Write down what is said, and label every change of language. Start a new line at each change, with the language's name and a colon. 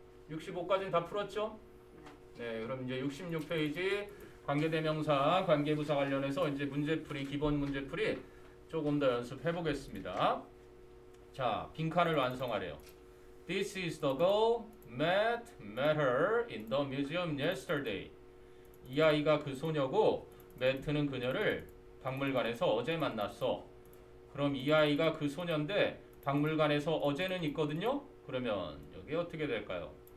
Korean: 65까지는 다 풀었죠? 네, 그럼 이제 66페이지 관계대명사, 관계부사 관련해서 이제 문제풀이, 기본 문제풀이 조금 더 연습해 보겠습니다. 자, 빈칸을 완성하래요.
English: This is the girl met her in the museum yesterday.
Korean: 이 아이가 그 소녀고 met는 그녀를 박물관에서 어제 만났어. 그럼 이 아이가 그 소녀인데 박물관에서 어제는 있거든요. 그러면 여기 어떻게 될까요?